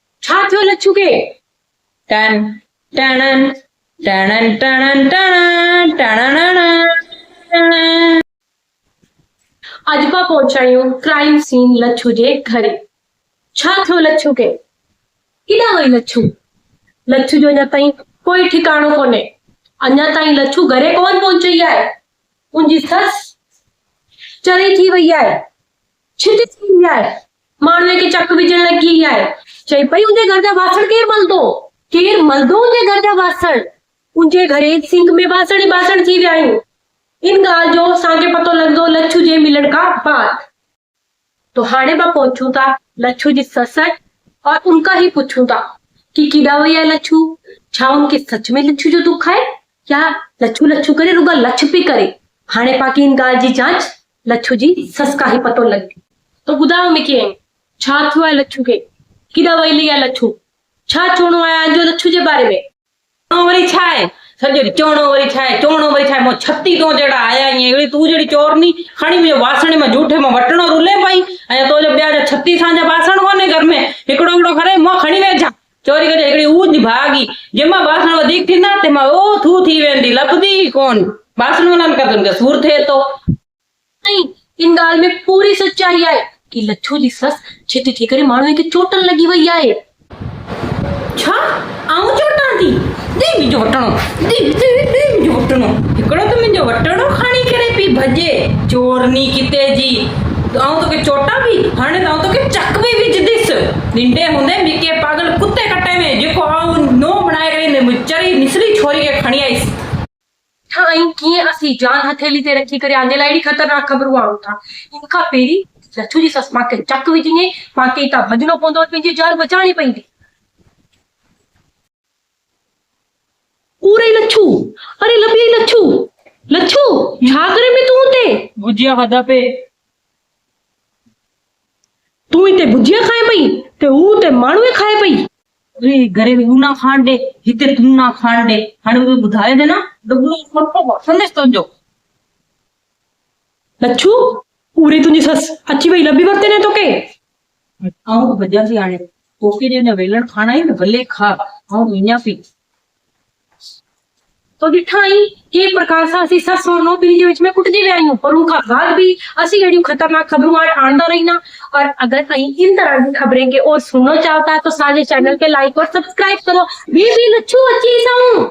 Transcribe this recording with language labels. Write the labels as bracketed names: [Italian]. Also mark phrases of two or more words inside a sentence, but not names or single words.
[Sindhi] छा थियो लच्छू के? टन टणन टणन टणन टणन टणन। अज मां पहुंचायूं क्राइम सीन लच्छू जे घरे। छा थियो लच्छू के? किॾां वई लच्छू? लच्छू जो अञा ताईं कोई ठिकाणो कोन्हे। अञा ताईं लच्छू घरे कोन पहुची आहे। उनजी सस चरी थी वई आहे, छिती थी वई आहे, माण्हूअ खे चक विझण लॻी आहे। चई पई उनजे घर जा बासण केरु मलंदो? केरु मलंदो उनजे घर जा बासण? उनजे घरे सिंक में बासण ई बासण थी विया आहिनि। इन ॻाल्हि जो असांखे पतो लॻंदो लच्छू जे मिलण खां बाद। तो हाणे मां पहुचूं था लच्छू जी सस [Hindi] और उनका ही [Sindhi] पूछूं था कि किॾा वई आहे लच्छू? छा उनके सच में लच्छू जो [Hindi] दुख है [Sindhi] या लच्छू लच्छू करे रुगा लछ पई करे? हाणे पाकी इन ॻाल्हि जी जांच लच्छू जी सस का ही पतो लॻंदी। तो ॿुधायो मूंखे छा थियो आहे लच्छू खे? किॾा वई आहे लच्छू? छा चवणो आहे जो लच्छू जे बारे में? वरी छा आहे सॼो चवणो वरी छा आहे चवणो वरी छा आहे मो छत्ती तो जड़ा आया ईअं तू जड़ी चोरनी खणी मुंहिंजो बासण में जूठे में वटणो रुले पई ऐं तो जो ॿिया जा 36 जा बासण कोन्हे घर में हिकिड़ो हिकिड़ो करे मो खणी वेठा चोरी करे हिकिड़ी ऊज भागी जंहिंमां बासण वधीक थींदा तंहिंमां ओ थू थी वेंदी लभदी कोन बासण वञनि कर तुमखे सूर थिए थो। ऐं इन ॻाल्हि में पूरी सच्चाई आहे कि लच्छू जी सस छिती थी करे माण्हूअ खे चोटन लॻी वई आहे। छा आऊं चोटां थी? दे मुंहिंजो वटणो दे मुंहिंजो वटणो हिकिड़ो त मुंहिंजो वटणो खणी करे पई भॼे चोरनी किते जी आऊं तोखे चोटां बि हाणे त आऊं तोखे चक बि विझंदसि ॾिंडे हूंदे ॿिके पागल कुते कटे में जेको आऊं नो बणाए करे चरी निसरी छोरी खे खणी आईसि। छा ऐं कीअं असीं जान हथेली ते रखी करे आंदे लाइ एॾी ख़तरनाक ख़बरूं आणूं था? इन खां पहिरीं लच्छू जी सस मां खे चक विझे मां खे हितां भॼणो पवंदो पंहिंजी जान बचाइणी पवंदी। पूरे लच्छू अरे लभी लच्छू लच्छू छा करे में तू ते भुजिया खाधा पे तू इते भुजिया खाए पई ते हू ते माण्हू खाए पई। अरे घरे में ना खाण दे हिते तू ना खाण दे हाणे मुझे बुधाए दे ना डबलो संदेश तुंहिंजो। लच्छू पूरी तुंहिंजी सस अची वई लभी वरते ने तोखे आऊं भजिया सी हाणे तोखे जे वेलण खाना ही न भले खा आऊं इन्या पी तो ॾिठाई के प्रकार सां असीं सस और नौह पीढ़ी जे विच में कुटिजी विया आहियूं पर उनखां बाद भी असीं अहिड़ियूं ख़तरनाक ख़बरूं आणंदा रहिना। [Hindi] और अगर कहीं इन तरह की खबरें के और सुनना चाहता है तो साझे चैनल के लाइक और सब्सक्राइब करो। [Sindhi] भी लच्छू अची साऊं।